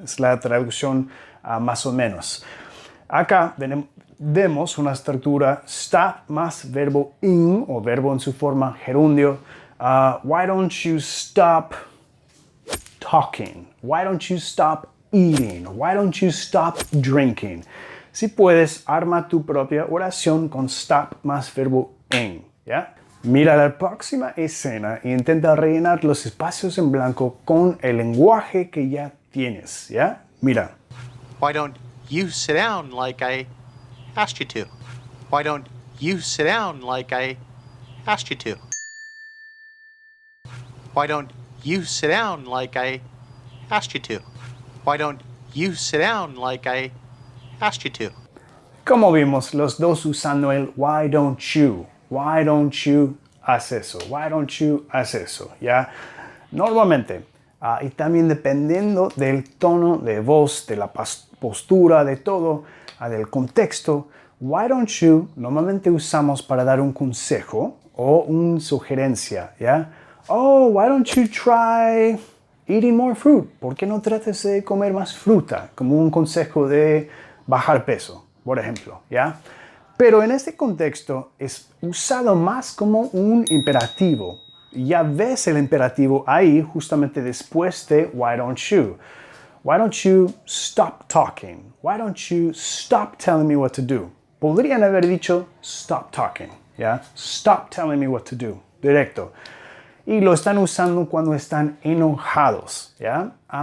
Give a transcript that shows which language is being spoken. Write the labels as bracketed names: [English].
[Spanish] Es la traducción más o menos. Acá vemos una estructura stop más verbo in o verbo en su forma gerundio. [English] Why don't you stop talking? Why don't you stop eating? Why don't you stop drinking? [Spanish] Si puedes, arma tu propia oración con stop más verbo in. ¿Ya? Mira la próxima escena e intenta rellenar los espacios en blanco con el lenguaje que ya tienes. ¿Ya? Mira. [English] Why don't you sit down like I asked you to? Why don't you sit down like I asked you to? Why don't you sit down like I asked you to? Why don't you sit down like I asked you to? [Spanish] Como vimos, los dos usando el [English] why don't you. Why don't you [Spanish] haz eso? [English] Why don't you haz eso? ¿Ya? [Spanish] Normalmente, y también dependiendo del tono de voz, de la postura, de todo, del contexto, [English] why don't you [Spanish] normalmente usamos para dar un consejo o una sugerencia, ¿ya? [English] Oh, why don't you try eating more fruit? [Spanish] ¿Por qué no trates de comer más fruta? Como un consejo de bajar peso, por ejemplo, ¿ya? Pero en este contexto es usado más como un imperativo. Ya ves el imperativo ahí justamente después de why don't you. [English] Why don't you stop talking? Why don't you stop telling me what to do? [Spanish] Podrían haber dicho [English] stop talking, [Spanish] ¿ya? [English] Stop telling me what to do, [Spanish] directo. Y lo están usando cuando están enojados, ¿ya?